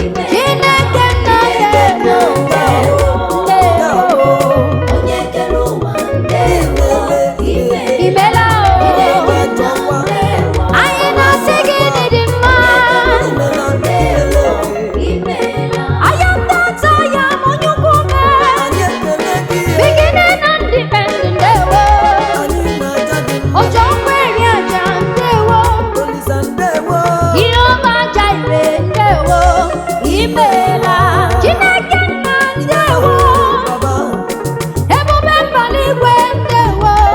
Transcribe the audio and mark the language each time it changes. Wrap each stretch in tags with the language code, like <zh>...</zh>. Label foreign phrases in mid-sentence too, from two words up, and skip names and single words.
<ig>Chineke nna ndewo. Ndewo. Imela o. Anyị na-asị gị na ị dị mma.</ig> <en>I am that I am,</en> <ig>onye ukwu mee.</ig> <en>Beginning and the end,</en> <ig>ndewo. O ji ọkụ eri aja, ndewo. Ihe ọma aja ire, ndewo. Imeela. Chineke nna, ndewo. Ebube mbara igwe, ndewo.</ig>